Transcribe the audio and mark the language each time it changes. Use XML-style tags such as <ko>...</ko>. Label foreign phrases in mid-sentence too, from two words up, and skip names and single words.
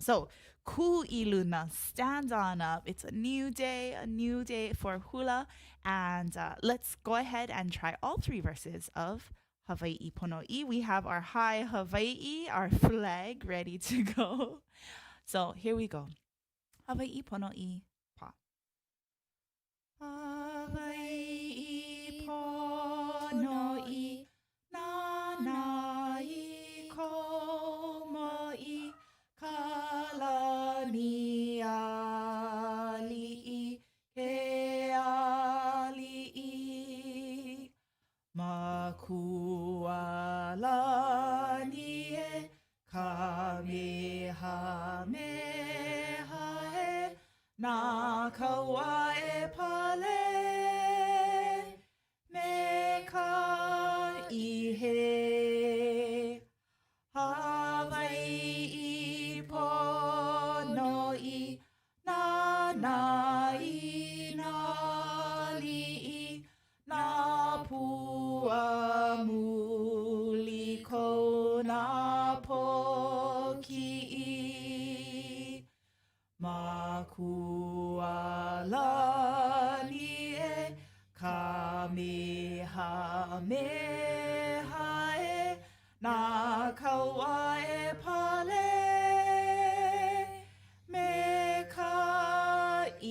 <en>So, Kuʻiluna, stand on up. It's a new day for hula. And let's go ahead and try all three verses of Hawaiʻi Ponoʻi. We have our high Hawaiʻi, our flag, ready to go. So, here we go.</en> <haw>Hawaiʻi Ponoʻi, pa. Hawaiʻi Ponoʻi, na na i ko mo'i kalani ali'i ke ali'i makualani e kamehameha e na Kauaʻi pale me ka ihe Hawaiʻi Ponoʻi na na i na li'i na pua muli ko na poki'i makualani e kamehameha e na Kauaʻi pale me ka</haw>